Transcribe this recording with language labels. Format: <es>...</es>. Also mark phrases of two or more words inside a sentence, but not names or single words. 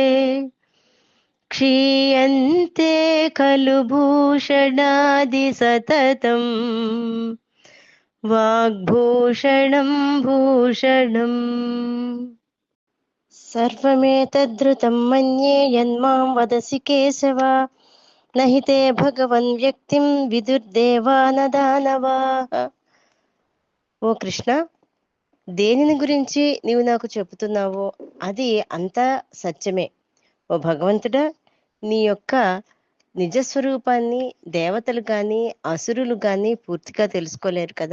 <sa>क्षीयन्ते खलु भूषणादि सततम् वाग्भूषणं भूषणम् सर्वमेतद्धृतं मन्ये यन्मां वदसि केशव न हि ते भगवन् వ్యక్తిం విదుర్దేవాన దానవాః.</sa> <te>ఓ కృష్ణ, దేనిని గురించి నీవు నాకు చెబుతున్నావో అది అంతా సత్యమే. ఓ భగవంతుడా, నీ యొక్క నిజస్వరూపాన్ని దేవతలు కానీ అసురులు కానీ పూర్తిగా తెలుసుకోలేరు కదా.</te>